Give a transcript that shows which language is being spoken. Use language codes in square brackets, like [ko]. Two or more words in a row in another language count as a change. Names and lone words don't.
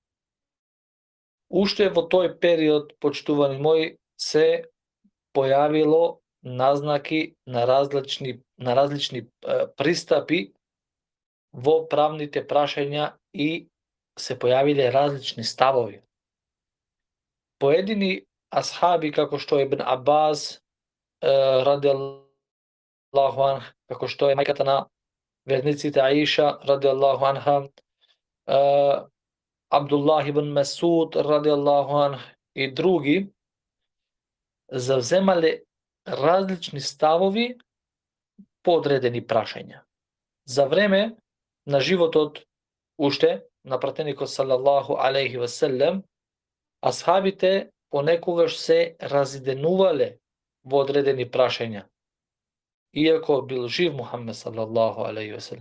[mk] Уште во тој период, почитувани мои, се појавило назнаки на различни пристапи во правните прашања и се појавиле различни ставови. Поедини асхаби, како што е Ибн Аббас [ar] رضي الله عنه, [mk] како што е мајката на верниците Аиша [ar] رضي الله عنها, [mk] Абдуллах ибн Месуд [ar] رضي الله عنه [mk] и други, завземале различни ставови по одредени прашања. За време на животот уште на пратеникот [ar] صلى الله عليه وسلم, [mk] асхабите понекогаш се разединувале во одредени прашања, иако бил жив Мухаммед [ar] صلى الله عليه وسلم.